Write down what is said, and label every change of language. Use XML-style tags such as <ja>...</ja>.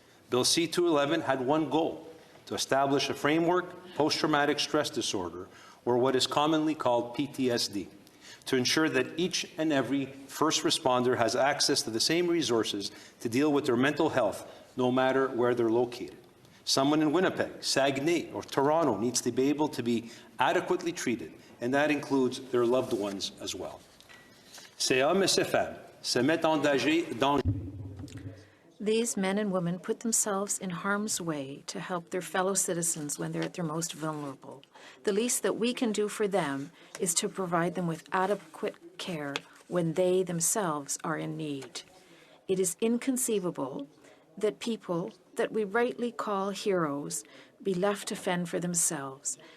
<en>Bill C-211 had one goal: to establish a framework, post-traumatic stress disorder, or what is commonly called PTSD, to ensure that each and every first responder has access to the same resources to deal with their mental health, no matter where they're located. Someone in Winnipeg, Saguenay, or Toronto needs to be able to be adequately treated, and that includes their loved ones as well.</en> <fr>Ces hommes et ces femmes se mettent en danger.</fr> <en>These men and women put themselves in harm's way to help their fellow citizens when they're at their most vulnerable. The least that we can do for them is to provide them with adequate care when they themselves are in need. It is inconceivable that people that we rightly call heroes be left to fend for themselves.</en>